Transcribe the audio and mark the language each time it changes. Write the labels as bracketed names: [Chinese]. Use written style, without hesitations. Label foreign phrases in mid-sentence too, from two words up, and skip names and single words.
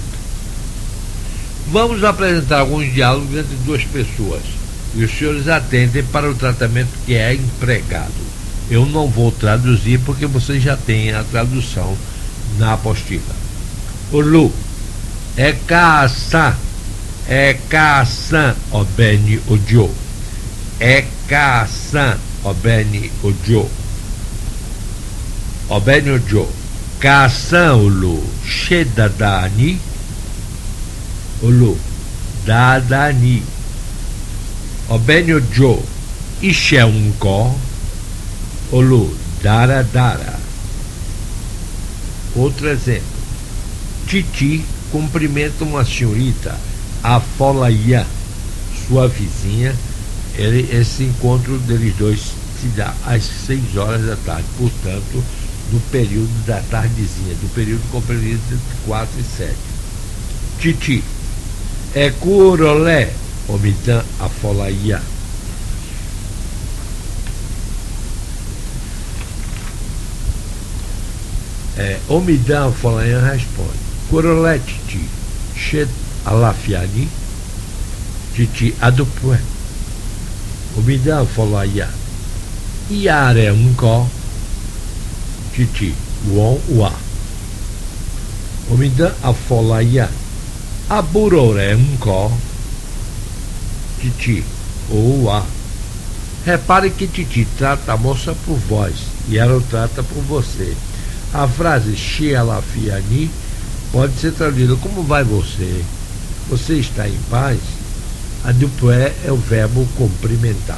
[Portuguese] Vamos apresentar alguns diálogos entre duas pessoas e os senhores atentem para o tratamento que é empregado. Eu não vou traduzir porque vocês já têm a tradução na apostila. [Yoruba] Olu, é caça, obene ojo. É caça, obene ojo. Obene ojo. Caça olu, shedadani. Olu, dadani. Obene ojo, ishe unko. Olu, dara. [Portuguese] Outro exemplo. Titi cumprimenta uma senhorita, a Folaia, sua vizinha. Esse encontro deles dois se dá às 6 horas da tarde, portanto, no período da tardezinha, do período compreendido entre 4 e 7. [Yoruba] Titi, é curolé, omidan a Folaia. [Portuguese] Omidan a Folaia responde. [Yoruba] Curolé, Titi, Shed alafiani, Titi adupue, Omidan Folaia, Iare unko, Titi, Won Ua, Omidan a Folaia, Aburore unko, Titi, Ua. [Portuguese] Repare que Titi trata a moça por vós e ela o trata por você. A frase [Yoruba] She alafiani [Portuguese] pode ser traduzida como vai você, você está em paz, adupué é o verbo cumprimentar.